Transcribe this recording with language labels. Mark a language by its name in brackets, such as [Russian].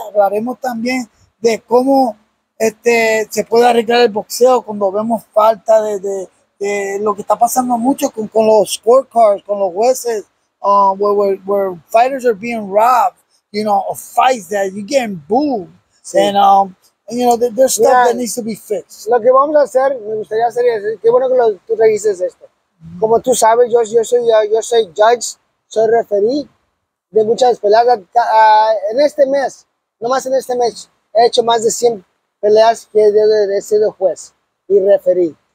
[Spanish] Hablaremos también de cómo se puede arreglar el boxeo cuando vemos falta de lo que está pasando mucho con los scorecards, con los jueces, [English] where fighters are being robbed, of fights that you're getting booed. [Spanish] Sí. [English] And there's stuff that needs to be fixed. [Spanish] Lo que vamos a hacer, me gustaría hacer es, qué bueno que tú revises esto. Como tú sabes, yo soy judge, soy referee de muchas peleas. En este mes, nomás en este mes, he hecho más de 100 peleas que he sido juez y referee.